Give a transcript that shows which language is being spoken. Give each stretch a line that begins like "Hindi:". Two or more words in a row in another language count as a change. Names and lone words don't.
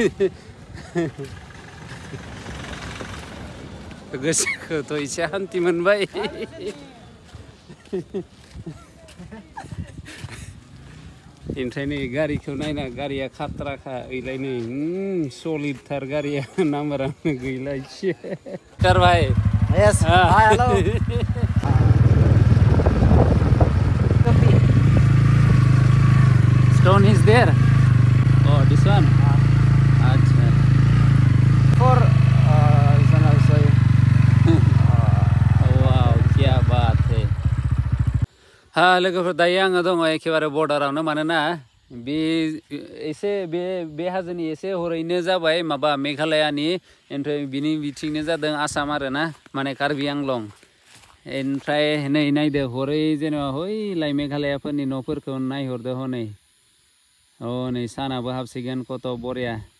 Bodo: गोसोखौथ' एसे हान्थि मोनबाय ओमफ्राय नै गारिखौ नायना गारिया खाथ्राखा ओइलाय नै सलिदथार गारिया नाम्बारानो गैला एसे भाई
English: Yes. Hi, hello. Stone is there. Oh, this one. Achha. For this one also.
Hindi: Wow, क्या बात है.
Bodo: लोगोफोर दायो आङो दङ एखेबारे बर्डारावनो मानोना बे हाजोनि एसे हरैनो जाबाय माबा मेघालयानि ओमफ्राय बिनि बिथिंनो जादों आसाम आरोना माने कार्बि आंलं ओमफ्राय नै नायदो हरै जेनेबा हयलाय मेघालयाफोरनि न'फोरखौ नायहरदो हनै नै सानाबो हाबसिगोन कत बरिया